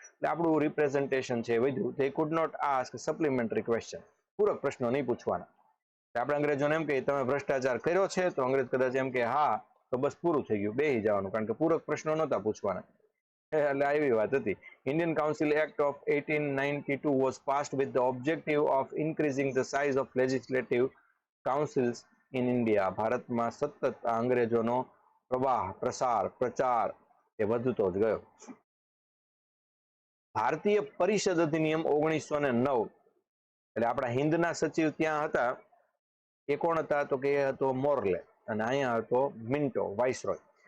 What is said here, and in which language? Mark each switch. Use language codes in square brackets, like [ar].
[gu] એટલે આપણું રિપ્રેઝન્ટેશન છે વધ્યું. [en] They could not ask supplementary question. [gu] પૂરક પ્રશ્નો નહીં પૂછવાના. આપણે અંગ્રેજોને એમ કહીએ તમે ભ્રષ્ટાચાર કર્યો છે, તો અંગ્રેજ કદાચ એમ કે હા, તો બસ પૂરું થઈ ગયું, બેસી જવાનું, કારણ કે પૂરક પ્રશ્નો નહોતા પૂછવાના. એટલે આવી વાત હતી. [en] Indian Council Act of 1892 was passed with the objective of increasing the size of legislative councils in India. [gu] ભારતમાં સતત અંગ્રેજોનો પ્રવાહ, પ્રસાર, પ્રચાર એ વધતો જ ગયો. ભારતીય પરિષદ અધિનિયમ 1909, એટલે આપણા હિન્દના સચિવ ત્યાં હતા, એ કોણ હતા? તો કે એ હતો મોરલે, અને અહીંયા હતો મિન્ટો, વાઇસરોય.